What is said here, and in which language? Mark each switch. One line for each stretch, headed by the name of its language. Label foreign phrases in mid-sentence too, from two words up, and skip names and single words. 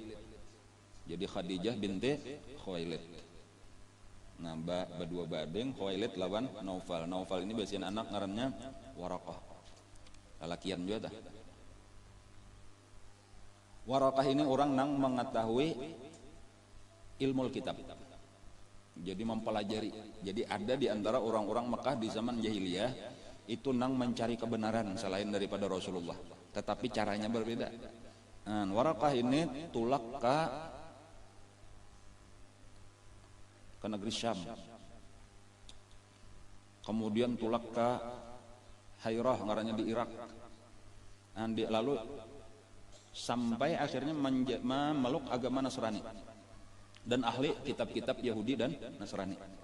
Indonesian: Jadi Khadijah binti Khuwailid.
Banjar: Nah, berdua badeng Khuwailid lawan Naufal. Naufal ini basian anak ngarannya Waraqah. Lalakian juga dah. Waraqah ini orang nang mengetahui ilmu kitab.
Indonesian: Jadi mempelajari. Jadi ada di antara orang-orang Mekah di zaman jahiliyah itu nang mencari kebenaran selain daripada Rasulullah. Tetapi caranya berbeda. Nah, Waraqah ini tulak ke negeri Syam, kemudian tulak ke Hairah ngarannya di Irak, lalu sampai akhirnya memeluk agama Nasrani dan ahli kitab-kitab Yahudi dan Nasrani.